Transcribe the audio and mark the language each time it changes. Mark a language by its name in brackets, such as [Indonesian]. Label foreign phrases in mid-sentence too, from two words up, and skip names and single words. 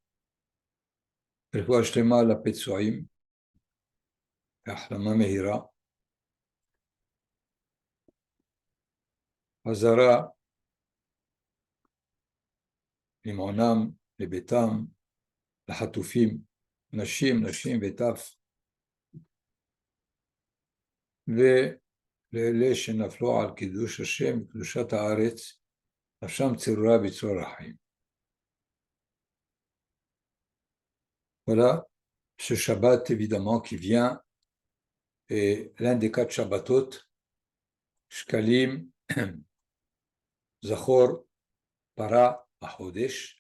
[Hebrew] רפואה שלמה לפצועים, החלמה מהירה, חזרה למעונם, לביתם, לחטופים, נשים וטף, ולאלה שנפלו על קידוש השם, קדושת הארץ, נפשם צרורה בצרור החיים. [French] Voilà, ce Shabbat évidemment qui vient est l'un des 4 Shabbatot, Shkalim, Zachor, Para, Achodesh.